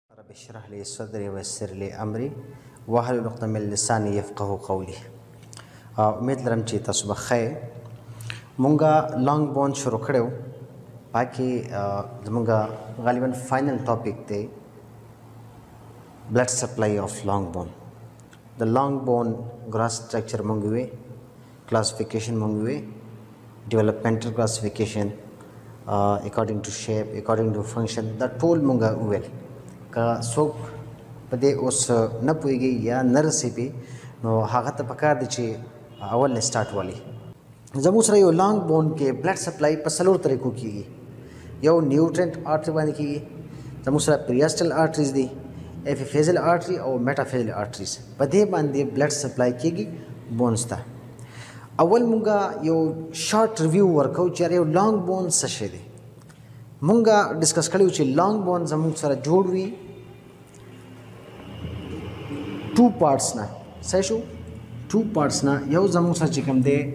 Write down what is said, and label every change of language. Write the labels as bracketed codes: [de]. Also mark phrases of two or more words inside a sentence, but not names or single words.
[ar] رب اشرح لي صدري ويسر لي أمري واحلل عقدة من لساني يفقهوا قولي. [ps] उम्मीद लरम چې تاسو به ښه مونږه [en] long bone [ps] شروع کړو باقي زمونږه غالبا [en] final topic [ps] دی [en] blood supply of long bone. The long bone gross structure [ps] مونږ وی [en] classification [ps] مونږ وی [en] developmental classification according to shape according to function [ps] دا ټول مونږه ویل که څوک په دې اوس نه پوهیږي یا نه رسیږي نو هغه ته پکار دی چې اول نه سٹارټ والی زموږ سره یو [en] long bone [ps] کې بلډ [en] supply [ps] په څلور طریقو کېږي یو [en] nutrient artery [ps] باندې کېږي زموږ سره [en] periosteal arteries [ps] دي [en] epiphyseal artery [ps] او [en] metaphyseal arteries [ps] په دې باندې [en] blood supply [ps] کېږي بونز ته اول مونږه یو [en] short review [ps] ورکو چې یو [en] long bone [ps] څه شی دی مونږه ډسکس کړو چې [en] long bone [ps] زموږ سره جوړ وي [en] two parts [ps] نه صحیح شو [en] two parts [ps] نه یو زموږ سره چې کوم دی